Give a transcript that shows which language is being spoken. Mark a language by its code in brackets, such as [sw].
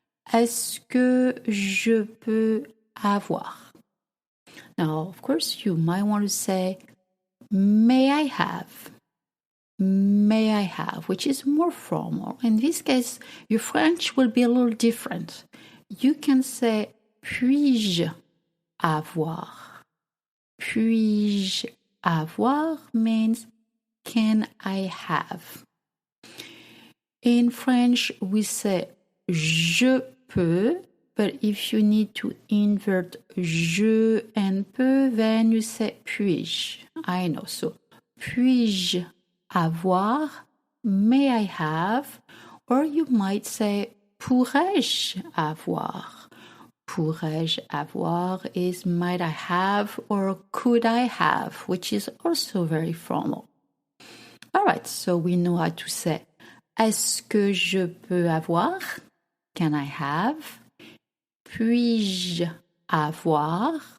[fr] Est-ce que je peux avoir? [en] Now, of course, you might want to say, may I have? May I have, which is more formal. In this case, your French will be a little different. You can say, [fr] puis-je avoir? Puis-je avoir [en] means, can I have? In French, we say [fr] je peux, [en] but if you need to invert je and peux, then you say puis-je. I know. [fr] So, puis-je avoir? [en] May I have? Or you might say [fr] pourrais-je avoir? Pourrais-je avoir [en] is might I have or could I have, which is also very formal. All right, so we know how to say [fr] est-ce que je peux avoir? [en] Can I have? [fr] Puis-je avoir?